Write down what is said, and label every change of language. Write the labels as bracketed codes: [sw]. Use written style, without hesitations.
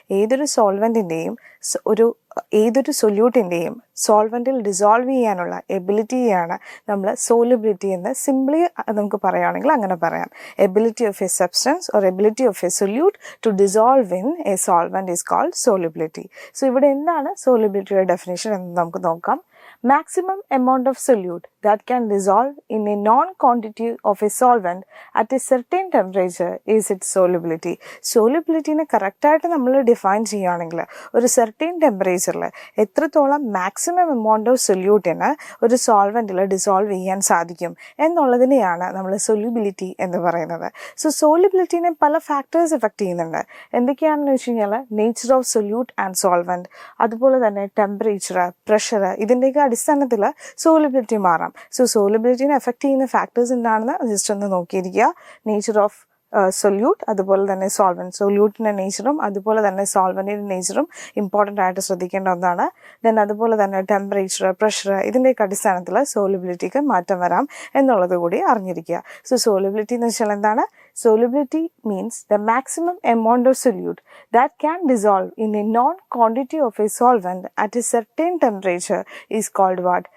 [ml] ഏതൊരു സോൾവെൻറ്റിൻ്റെയും ഏതൊരു സൊല്യൂട്ടിൻ്റെയും സോൾവെൻറ്റിൽ ഡിസോൾവ് ചെയ്യാനുള്ള എബിലിറ്റിയാണ് നമ്മൾ സോലിബിലിറ്റി എന്ന് സിംപ്ലി നമുക്ക് പറയുകയാണെങ്കിൽ അങ്ങനെ പറയാം. [en] Ability of a substance or ability of a solute to dissolve in a solvent is called solubility. [ml] So ഇവിടെ എന്താണ് സോലിബിലിറ്റിയുടെ ഡെഫിനേഷൻ എന്ന് നമുക്ക് നോക്കാം. [en] Maximum amount of solute that can dissolve in a non-quantity of a solvent at a certain temperature is its solubility. [ml] സോലിബിലിറ്റിനെ കറക്റ്റായിട്ട് നമ്മൾ define ചെയ്യുകയാണെങ്കിൽ ഒരു certain ടെമ്പറേച്ചറിൽ എത്രത്തോളം മാക്സിമം എമൗണ്ട് ഓഫ് സൊല്യൂട്ടിന് ഒരു സോൾവെൻറ്റിൽ ഡിസോൾവ് ചെയ്യാൻ സാധിക്കും എന്നുള്ളതിനെയാണ് നമ്മൾ സൊല്യൂബിലിറ്റി എന്ന് പറയുന്നത്. സോ സോലിബിലിറ്റിനെ പല ഫാക്ടേഴ്സ് എഫക്റ്റ് ചെയ്യുന്നുണ്ട്. എന്തൊക്കെയാണെന്ന് വെച്ച് കഴിഞ്ഞാൽ [en] nature of solute and solvent, [ml] അതുപോലെ തന്നെ ടെമ്പറേച്ചർ, പ്രഷർ, ഇതിൻ്റെയൊക്കെ അടിസ്ഥാനത്തിൽ സോലിബിലിറ്റി മാറാം. സോ സോലിബിലിറ്റിനെ എഫക്റ്റ് ചെയ്യുന്ന ഫാക്ടേഴ്സ് എന്താണെന്ന് ജസ്റ്റ് ഒന്ന് നോക്കിയിരിക്കുക. നേച്ചർ ഓഫ് സൊല്യൂട്ട്, അതുപോലെ തന്നെ സോൾവെൻറ്റ്. സൊല്യൂട്ടിൻ്റെ നേച്ചറും അതുപോലെ തന്നെ സോൾവെൻറ്റിൻ്റെ നേച്ചറും ഇമ്പോർട്ടൻ്റ് ആയിട്ട് ശ്രദ്ധിക്കേണ്ട ഒന്നാണ്. ദെൻ അതുപോലെ തന്നെ ടെമ്പറേച്ചർ, പ്രഷർ, ഇതിൻ്റെയൊക്കെ അടിസ്ഥാനത്തിൽ സോലിബിലിറ്റിക്ക് മാറ്റം വരാം എന്നുള്ളത് കൂടി അറിഞ്ഞിരിക്കുക. സോ സോലിബിലിറ്റി എന്ന് വെച്ചാൽ എന്താണ്? [en] Solubility means the maximum amount of solute that can dissolve in a known quantity of a solvent at a certain temperature is called what?